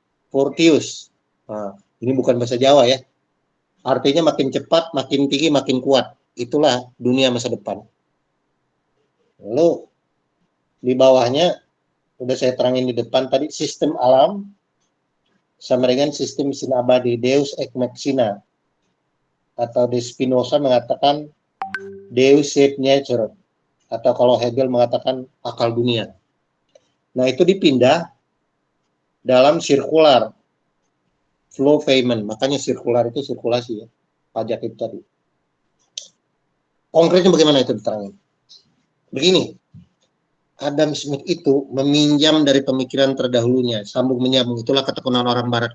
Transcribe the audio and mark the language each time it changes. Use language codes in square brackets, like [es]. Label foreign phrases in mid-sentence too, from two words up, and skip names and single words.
[id] Nah, ini bukan bahasa Jawa ya. Artinya makin cepat, makin tinggi, makin kuat. Itulah dunia masa depan. Lalu di bawahnya udah saya terangin di depan tadi, sistem alam sama dengan sistem mesin abadi, [la] Deus ex machina, [id] atau di Spinoza mengatakan [la] Deus ex nature, [id] atau kalau Hegel mengatakan akal dunia. Nah, itu dipindah dalam [en] sirkular flow payment, [id] makanya sirkular itu sirkulasi ya, pajak itu tadi. Konkretnya bagaimana itu diterangin? Begini, Adam Smith itu meminjam dari pemikiran terdahulunya, sambung menyambung, itulah ketekunan orang barat.